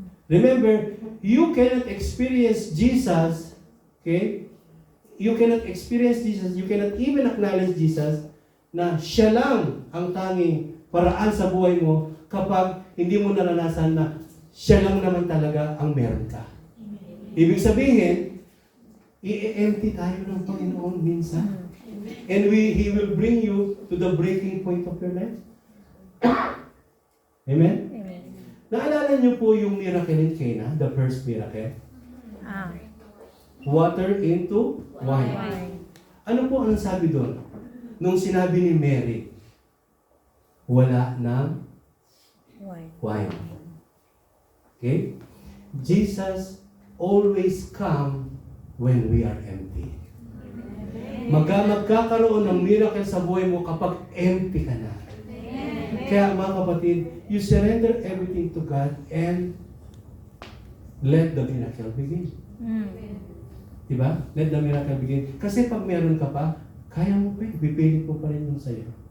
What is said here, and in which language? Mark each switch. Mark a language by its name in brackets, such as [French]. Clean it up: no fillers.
[English] Remember, you cannot experience Jesus, okay? You cannot experience Jesus, you cannot even acknowledge Jesus [Filipino] na siya lang ang tanging paraan sa buhay mo kapag hindi mo naranasan na siya lang naman talaga ang meron ka. Ibig sabihin, i-empty tayo ng Panginoon minsan. [English] And He will bring you to the breaking point of your life. Amen? Amen. [Filipino] Naalala niyo po yung [English] miracle in Cana, the first miracle? Ah. Water into wine. Wine. [Filipino] Ano po ang sabi doon? Nung sinabi ni Mary, wala ng [English] Wine. wine. Okay? Jesus always come when we are empty. [Filipino] Magkakaroon ng miracle sa buhay mo kapag empty ka na. Kaya mga kapatid, [English] you surrender everything to God and let the miracle begin. Diba? Let the miracle begin. [Filipino] Kasi pag meron ka pa, kaya mo pa, ipipilit mo pa rin yung sa'yo.